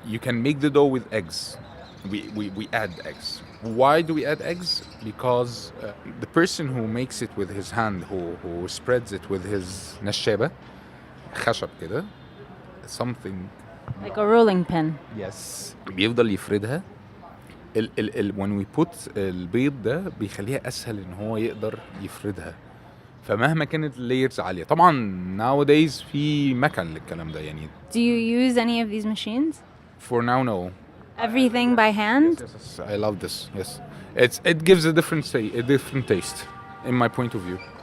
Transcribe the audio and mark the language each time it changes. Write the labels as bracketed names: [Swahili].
[English] You can make the dough with eggs. We add eggs. Why do we add eggs? Because the person who makes it with his hand, who spreads it with his [Arabic] نشابة, خشب كده, [English] something. Like a rolling pin. Yes. [Arabic] بيفضل يفردها. [English] when we put [Arabic] البيض ده بيخليها أسهل إن هو يقدر يفردها. فمهما كانت اللايرز عالية. طبعا [English] nowadays [Arabic] في مكان للكلام ده يعني. [English] Do you use any of these machines? For now, no. Everything by hand? Yes, I love this. Yes, it gives a different taste, in my point of view.